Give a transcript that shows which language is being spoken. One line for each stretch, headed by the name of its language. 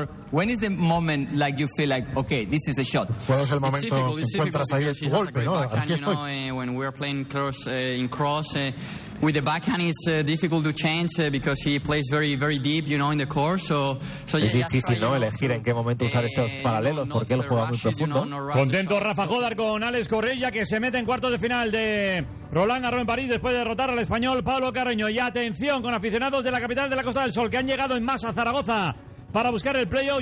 English: When is the moment like you feel like, okay, this is the shot?
Spanish: ¿Cuál es el momento que encuentras ahí tu golpe, no? Aquí estoy.
English: When we're playing cross in cross with the backhand, it's difficult to change because he plays very, very deep, you know, in the court. So
Spanish: es difícil, ¿no? Elegir en qué momento usar esos paralelos porque él juega muy profundo. Contento Rafa Jodar con Alex Correia, que se mete en cuartos de final de Roland Garros en París después de derrotar al español Pablo Carreño. Y atención con aficionados de la capital de la Costa del Sol que han llegado en masa a Zaragoza para buscar el playoff.